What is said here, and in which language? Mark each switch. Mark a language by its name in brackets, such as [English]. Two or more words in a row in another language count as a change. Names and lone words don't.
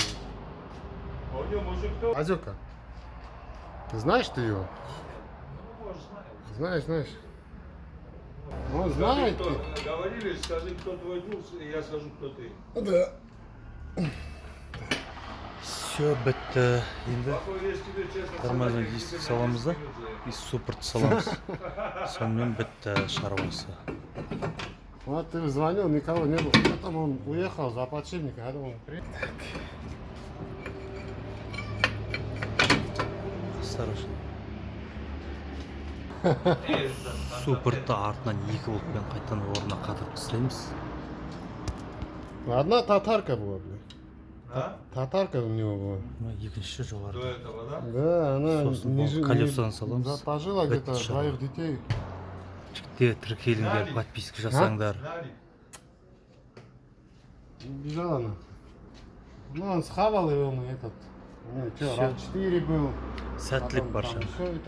[Russian] А у нее мужик кто? Азёка. Ты знаешь ты его? Ну, может, знает. Знаешь. Он Скажи, знает. кто, говорили, скажи, кто твой друг, и я скажу, кто ты. Да. [Kazakh] Все бітті. Енді [Russian] Плохой вес тебе, честно, тормозной собрать, диск тебе на [Kazakh] саламыз да [Russian] 10 минут заехать. [Kazakh] и суппорт саламыз. Сонымен бітті шаруасы. [Russian] Вот ты звонил, никого не было. Потом он уехал за подшипником, я думал, приедет. Осторожно. [Kazakh] Суппортты артынан 2 болтпен қайтадан орнына қатырып тастаймыз. [Russian] Одна татарка была, блядь. А? Татарка у него была. [Kazakh] Мына екінші [Russian] До [Kazakh] жоғарыда. [Russian] этого, да? Да, она [Kazakh] Сосын бұл колесодан саламыз. [Russian] пожила где-то [Kazakh] Бітті [Russian] двоих [Kazakh] шаруа. [Russian] детей. [Kazakh] Жігіттер тіркеліңдер, подписка жасаңдар. [Russian] Нарик. Бежала она. Ну, он схавал его на этот. Ну, что, Всё. RAV4 был. [Kazakh] Сәттілік [Russian] Потом [Kazakh] барша. [Russian] там всё это